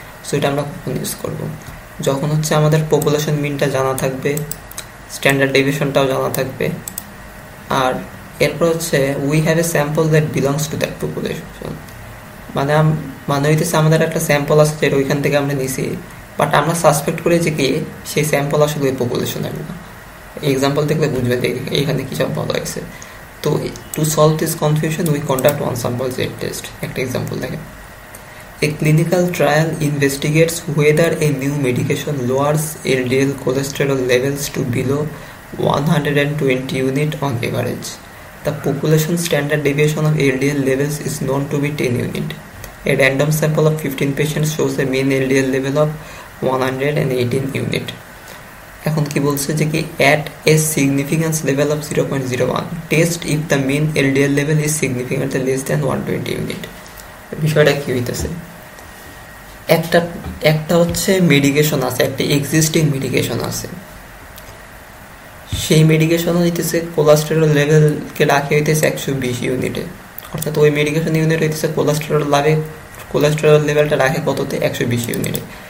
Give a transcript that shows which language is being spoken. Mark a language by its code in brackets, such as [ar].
[bn] So এটা আমরা কখন ইউজ করবো? যখন হচ্ছে আমাদের পপুলেশন মিনটা জানা থাকবে, স্ট্যান্ডার্ড ডেভিয়েশনটাও জানা থাকবে, আর এরপর হচ্ছে [en] We have a sample that belongs to that population. [bn] মানে হইতেছে আমাদের একটা স্যাম্পল আছে যেটা ওইখান থেকে আমরা নিছি, বাট আমরা সাসপেক্ট করি যে কি সেই স্যাম্পল আসলে ওই পপুলেশনের না। এক্সাম্পল দেখলে বুঝবে যে এইখানে কি সব বলা হয়েছে। তো [en] To solve this confusion we conduct one sample set test. [bn] একটা এক্সাম্পল দেখেন, [en] a clinical trial investigates whether a new medication lowers LDL cholesterol levels to below 120 unit on average. The population standard deviation of LDL levels is known to be 10 unit. A random sample of 15 patients shows a mean LDL level of 118 unit. [bn] এখন কি বলছে যে কি [en] at a significance level of 0.01 test if the mean LDL level is significantly less than 120 unit. [bn] বিষয়টা কি হইতেছে, একটা হচ্ছে মেডিকেশন আছে, একটা এক্সিস্টিং মেডিকেশন আছে, সেই মেডিকেশন হইতেছে কোলেস্টেরল লেভেলকে রাখে হইতেছে 120 ইউনিটে, অর্থাৎ ওই মেডিকেশন ইউনিট হইতেছে কোলেস্টেরল লেভেলটা রাখে কততে 120 ইউনিটে।